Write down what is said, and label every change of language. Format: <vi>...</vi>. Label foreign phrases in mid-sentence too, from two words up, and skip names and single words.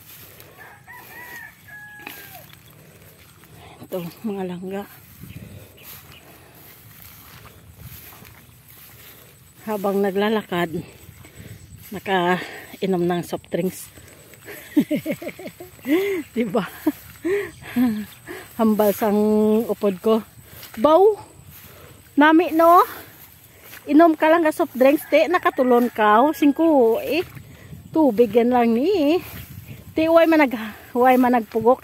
<tl>Ito mga langga. Habang naglalakad, nakainom ng</tl> <en>soft drinks.</en> <tl>Diba?</tl> <hil>Hambal sang upod ko. Baw! Nami no? Inom ka lang ka</hil> <en>soft drinks,</en> <hil>te. Nakatulon ka. Singko, tubig yan lang ni. Te, huwag managpugok.</hil>